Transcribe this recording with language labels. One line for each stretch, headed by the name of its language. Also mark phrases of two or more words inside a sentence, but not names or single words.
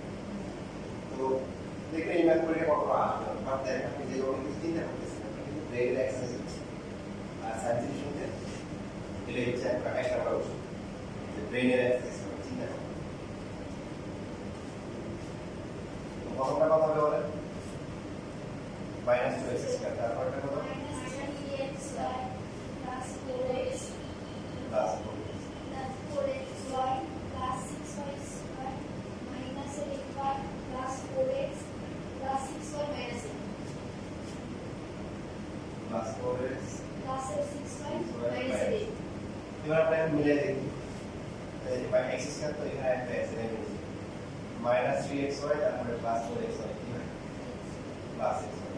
Bangla: তো দেখবেন এই ম্যাথ পরীক্ষা কত আসবে, বাট দেখেন আপনি যে কোনো কিছু চিন্তা করতেছেন, আপনি কিন্তু ব্রেনের এক্সারসাইজ হচ্ছে, আর সায়েন্সের শুনতে এটা হচ্ছে একটা বড় ওষুধ, যে ব্রেনের এক্সারসাইজ করতে চিন্তা করতে। প্রথমটা কথা হবে বলেন
English: minus 2x square
Bangla: তারপরটা কত
English: minus 3xy plus 4x প্লাস plus 4xy plus 6y square minus 8y plus 4x plus 6y minus 8 plus 4x plus 6y minus 8
Bangla: এবার আমরা মিলে দেখি এই যে
English: x square
Bangla: তো এখানে একটা আছে
English: minus 3xy
Bangla: তারপরে
English: plus 4xy
Bangla: কি হয়
English: plus xy